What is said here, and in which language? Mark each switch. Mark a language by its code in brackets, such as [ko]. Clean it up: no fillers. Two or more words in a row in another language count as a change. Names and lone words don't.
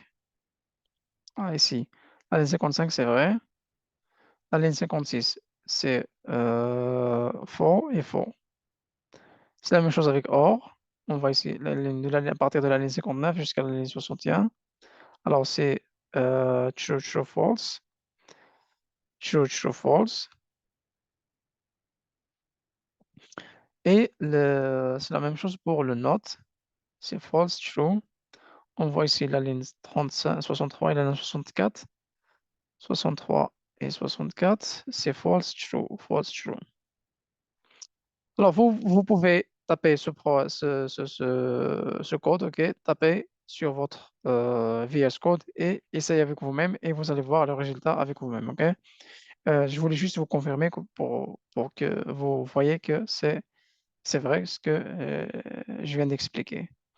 [fr] Ah, ici, la ligne 55, c'est vrai. La ligne 56, c'est faux et faux. C'est la même chose avec OR. On voit ici à partir de la ligne 59 jusqu'à la ligne 61. Alors, c'est [en] true, true, false. True, true, false. [fr] Et c'est la même chose pour le not. C'est [en] false, true. [fr] On voit ici la ligne 35, 63 et la ligne 64. 63 et 64, c'est [en] false, true, false, true. [fr] Alors, vous pouvez taper ce code, OK? Tapez sur votre VS Code et essayez avec vous-même et vous allez voir le résultat avec vous-même, OK? Je voulais juste vous confirmer pour que vous voyez que c'est vrai ce que je viens d'expliquer.